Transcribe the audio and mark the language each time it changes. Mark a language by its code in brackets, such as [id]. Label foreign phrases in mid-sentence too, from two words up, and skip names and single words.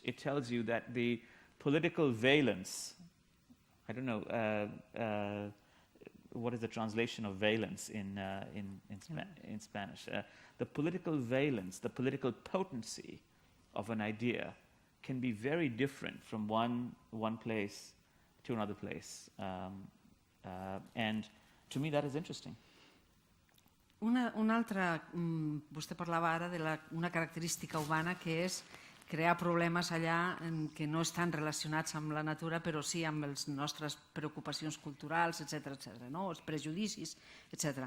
[en] It tells you that the political valence, I don't know, what is the translation of valence in Spanish? The political valence, the political potency of an idea can be very different from one place to another place. And to me that is interesting. [ca] Una altra, vostè parlava ara d'una característica humana que és crear problemes allà que no estan relacionats amb la natura, però sí amb les nostres preocupacions culturals, etc., no? Els prejudicis, etc.